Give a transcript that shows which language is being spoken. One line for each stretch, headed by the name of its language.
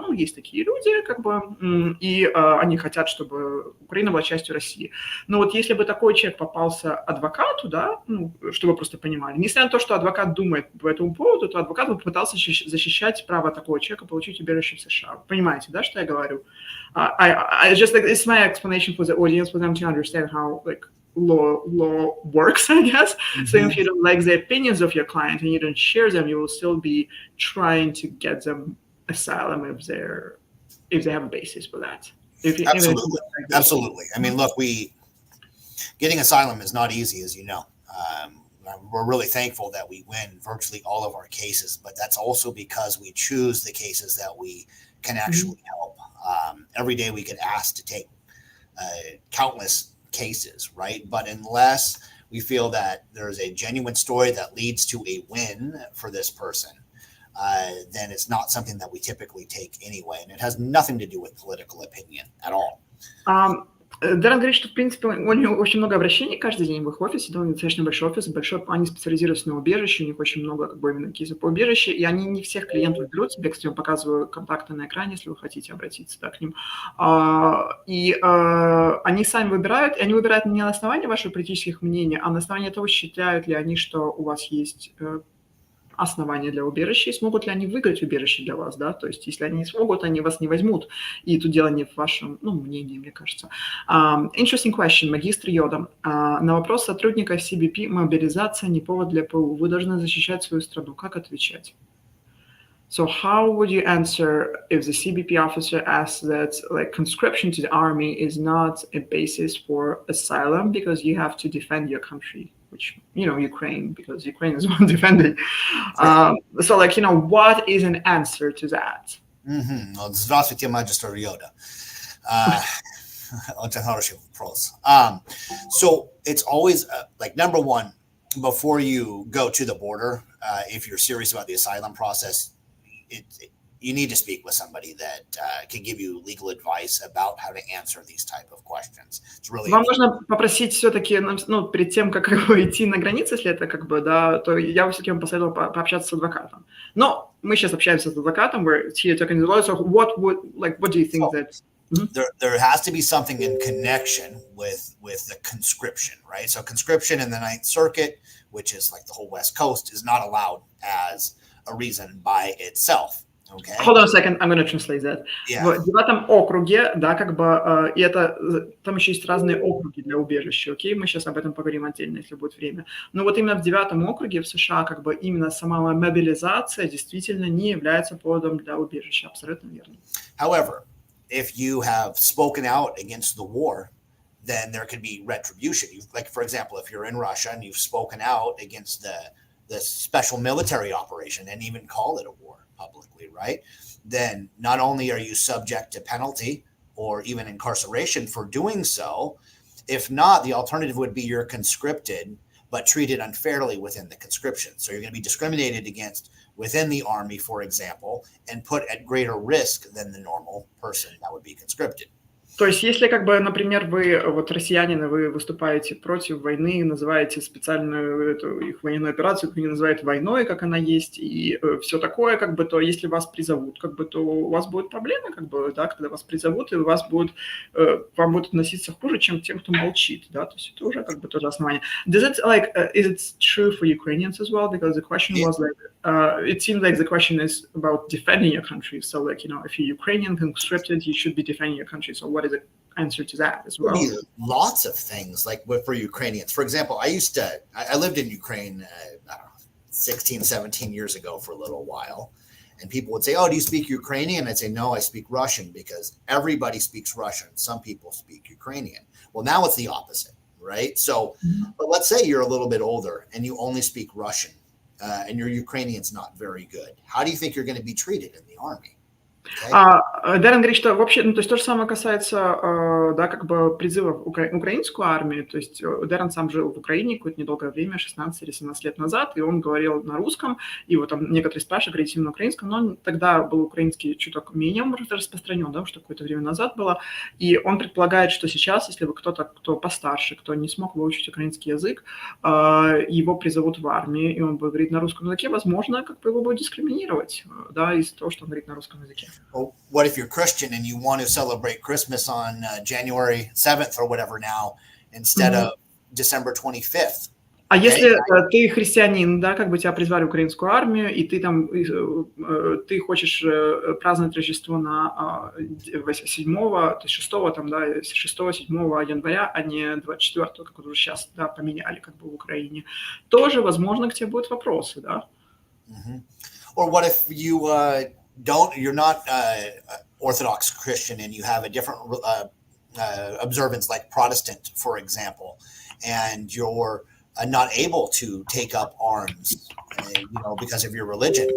Russian: Ну, есть такие люди, и они хотят, чтобы Украина была частью России. Но вот если бы такой человек попался адвокату, да, чтобы вы просто понимали, несмотря на то, что адвокат думает по этому поводу, то адвокат бы пытался защищать право такого человека получить убежище в США. Понимаете, да, что я говорю?
English: It's my explanation for the audience, for them to understand how, law works, I guess. Mm-hmm. So if you don't like the opinions of your client and you don't share them, you will still be trying to get them asylum if they have a basis for that. Absolutely. I mean, look, getting asylum is not easy, as you know. We're really thankful that we win virtually all of our cases, but that's also because we choose the cases that we can actually help. Every day we get asked to take countless cases, right? But unless we feel that there's a genuine story that leads to a win for this person, then it's not something that we typically take anyway. And it has nothing to do with political opinion at all.
Russian: Даррен говорит, что, в принципе, у него очень много обращений каждый день в их офисе, да, у них достаточно большой офис, они специализируются на убежище, у них очень много именно кейсов по убежище, и они не всех клиентов берут себе, кстати, я вам показываю контакты на экране, если вы хотите обратиться, да, к ним. Они сами выбирают, и они выбирают не на основании ваших политических мнений, а на основании того, считают ли они, что у вас есть основания для убежища, и смогут ли они выиграть убежище для вас, да, то есть если они не смогут, они вас не возьмут, и тут дело не в вашем, мнении, мне кажется.
English: Interesting question,
Russian: магистр Йода. На вопрос сотрудника CBP мобилизация не повод для ПУ. Вы должны защищать свою страну. Как отвечать?
English: So how would you answer if the CBP officer asks that conscription to the army is not a basis for asylum because you have to defend your country? Which, Ukraine, because Ukraine is one defending. So, what is an answer to that?
Russian: Здравствуйте, магистр Йода. Очень хороший вопрос.
English: So, it's always, number one, before you go to the border, if you're serious about the asylum process, you need to speak with somebody that can give you legal advice about how to answer these type of questions. It's really
Russian: Вам нужно попросить все-таки, перед тем, как идти на границе, если это да, то я все-таки вам посоветовал пообщаться с адвокатом. Но мы сейчас общаемся с адвокатом,
English: we're here talking to the lawyer, so what do you think that... There has to be something in connection with the conscription, right? So conscription in the Ninth Circuit, which is the whole West Coast, is not allowed as a reason by itself. Okay. Hold on a second, I'm going to translate that. Yeah.
Russian: В 9 округе, да, и это, там еще есть разные округи для убежища, окей? Мы сейчас об этом поговорим отдельно, если будет время. Но вот именно в 9 округе в США, именно сама мобилизация действительно не является поводом для убежища, абсолютно верно.
English: However, if you have spoken out against the war, then there could be retribution. For example, if you're in Russia and you've spoken out against the special military operation and even call it a war publicly, right? Then not only are you subject to penalty or even incarceration for doing so, if not, the alternative would be you're conscripted but treated unfairly within the conscription. So you're going to be discriminated against within the army, for example, and put at greater risk than the normal person that would be conscripted.
Russian: То есть, если, как бы, например, вы, вот, россиянин, и вы выступаете против войны, называете специальную эту их военную операцию, как они называют, войной, как она есть, и все такое, как бы, то если вас призовут, как бы, то у вас будут проблемы, как бы, да, когда вас призовут, и у вас будут, к вам будут относиться хуже, чем тем, кто молчит, да, то есть это уже, как бы, тоже основание.
English: Does it, like, is it true for Ukrainians as well? Because the question was like, it seems like the question is about defending your country. So, like, you know, if you're Ukrainian, conscripted, you should be defending your country. So what is the answer to that as well? Lots of things, like for Ukrainians. For example, I lived in Ukraine, I don't know, 16, 17 years ago for a little while. And people would say, oh, do you speak Ukrainian? I'd say, no, I speak Russian, because everybody speaks Russian. Some people speak Ukrainian. Well, now it's the opposite, right? So, but let's say you're a little bit older and you only speak Russian. And your Ukrainian's not very good. How do you think you're going to be treated in the army?
Russian: Даррен говорит, что вообще, ну, то есть то же самое касается, да, как бы призыва в украинскую армию. То есть Даррен сам жил в Украине какое-то недолгое время, 16 или 17 лет назад, и он говорил на русском, и вот там некоторые спрашивают, говорить на украинском, но он тогда был украинский чуток менее распространен, да, что какое-то время назад было, и он предполагает, что сейчас, если вы кто-то, кто постарше, кто не смог выучить украинский язык, его призовут в армию, и он будет говорить на русском языке, возможно, как бы его будут дискриминировать, да, из-за того, что он говорит на русском языке.
English: Well, what if you're Christian and you want to celebrate Christmas on January 7th or whatever now instead of December 25th?
Russian: А если ты христианин, да, как бы тебя призвали в украинскую армию, и ты там, ты хочешь праздновать Рождество на 7-го, то есть 6-го, там, да, 6-7 января, а не 24-го, как вот уже сейчас, да, поменяли как бы в Украине, тоже, возможно, к тебе будут вопросы, да.
English: Or what if you're not Orthodox Christian and you have a different observance, like Protestant, for example, and you're not able to take up arms, because of your religion.